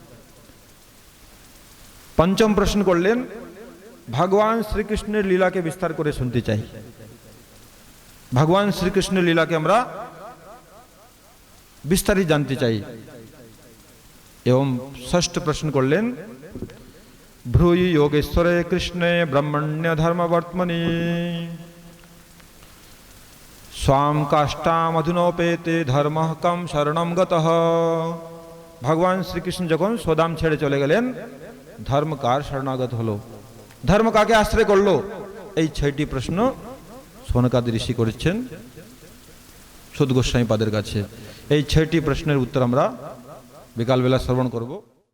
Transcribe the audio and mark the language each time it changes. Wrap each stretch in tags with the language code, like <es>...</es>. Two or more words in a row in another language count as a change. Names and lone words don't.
<bn>পঞ্চম প্রশ্ন করলেন, ভগবান শ্রীকৃষ্ণের লীলাকে বিস্তার করে শুনতে চাই। ভগবান শ্রীকৃষ্ণের লীলাকে আমরা বিস্তারিত জানতে চাই। এবং ষষ্ঠ প্রশ্ন করলেন,</bn> <sa>ভ্রূয়ি যোগেশ্বরে কৃষ্ণে ব্রহ্মণ্য ধর্মবর্ত্মনি स्वाम काष्टामधुनोपेते धर्म कम शरणम गतः।</sa> <bn>भगवान श्रीकृष्ण যখন সোদাম ছেড়ে চলে গেলেন, ধর্ম কার শরণাগত হলো, ধর্ম কাকে আশ্রয় করলো, এই 6টি প্রশ্ন সনকাদি ঋষি করেছেন সুদ গোস্বামী পাদের কাছে। এই 6টি প্রশ্নের উত্তর আমরা বিকালবেলা শ্রবণ করব।</bn>